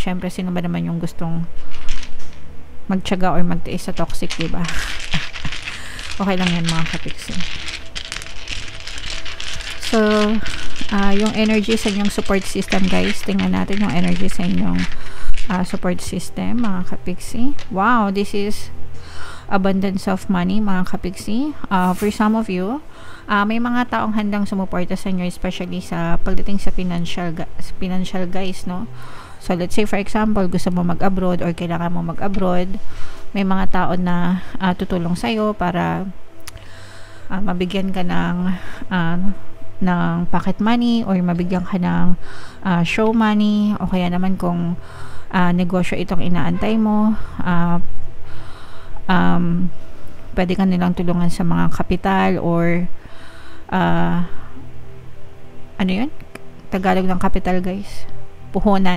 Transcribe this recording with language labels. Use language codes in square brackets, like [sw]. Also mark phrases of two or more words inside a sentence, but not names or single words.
[tl] Syempre, sino ba naman yung gustong magtiyaga or magtiis sa toxic, diba? Okay lang yan mga kapixie. So yung energy sa inyong [en] support system [tl] guys, tingnan natin yung energy sa inyong [en] support system [tl] mga kapixie. [en] Wow, this is abundance of money [tl] mga kapixie. [en] For some of you, [tl] may mga taong handang sumuporta sa inyo, especially sa pagdating sa [en] financial guys, [tl] no. [en] So let's say for example, [tl] gusto mo mag-abroad or kailangan mo mag-abroad, may mga tao na tutulong sa iyo para mabigyan ka ng [en] pocket money [tl] or mabigyan ka ng [en] show money, [tl] o kaya naman kung negosyo itong inaantay mo, pwede ka nilang tulungan sa mga kapital or ano yun? Tagalog ng capital, guys. Puhunan.